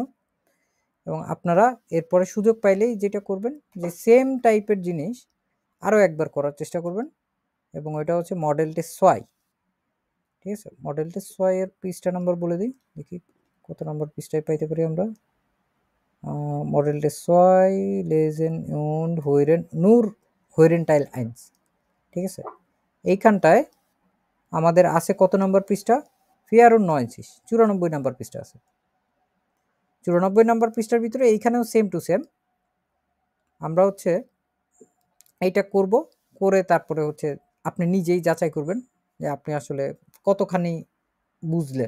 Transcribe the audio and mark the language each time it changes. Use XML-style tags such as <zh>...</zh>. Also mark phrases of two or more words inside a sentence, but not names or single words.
<bn>এবং আপনারা এরপরে সুযোগ পাইলেই যেটা করবেন যে সেম টাইপের জিনিস আরও একবার করার চেষ্টা করবেন। এবং ওইটা হচ্ছে</bn> <en>model test</en> <bn>6, ঠিক আছে।</bn> <en>model test</en> <bn>6 এর পৃষ্ঠা নাম্বার বলে দিই, দেখি কত নম্বর পৃষ্ঠায় পাইতে পারি আমরা।</bn> <en>model test</en> <de>6 Lesen und hören nur hören Teil 1,</de> <bn>ঠিক আছে। এইখানটায় আমাদের আছে কত নম্বর পৃষ্ঠা? 94, 94 নম্বর পৃষ্ঠা আছে। 94 নম্বর পৃষ্ঠার ভিতরে এইখানেও</bn> <en>same to same</en> <bn>আমরা হচ্ছে এইটা করব, করে তারপরে হচ্ছে আপনি নিজেই যাচাই করবেন যে আপনি আসলে কতখানি বুঝলেন।</bn>